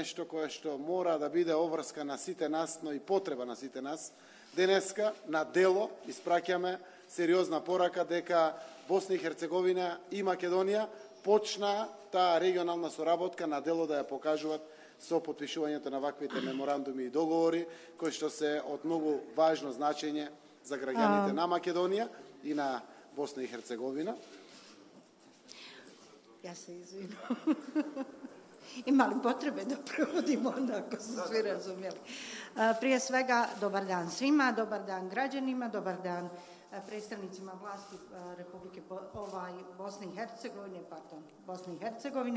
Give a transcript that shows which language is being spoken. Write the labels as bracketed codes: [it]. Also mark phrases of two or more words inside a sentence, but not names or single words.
[mk] нешто кое што мора да биде обврска на сите нас, но и потреба на сите нас, денеска на дело испраќаме сериозна порака дека Босна и Херцеговина и Македонија почна таа регионална соработка на дело да ја покажуваат со потпишувањето на ваквите меморандуми и договори, кои што се од многу важно значење за граѓаните на Македонија и на Босна и Херцеговина. Ја се извинам. [bs] Ima li potrebe da prevodimo onda ako su svi razumjeli? Prije svega, dobar dan svima, dobar dan građanima, dobar dan predstavnicima vlasti Republike Bosne i Hercegovine, Bosne i Hercegovine.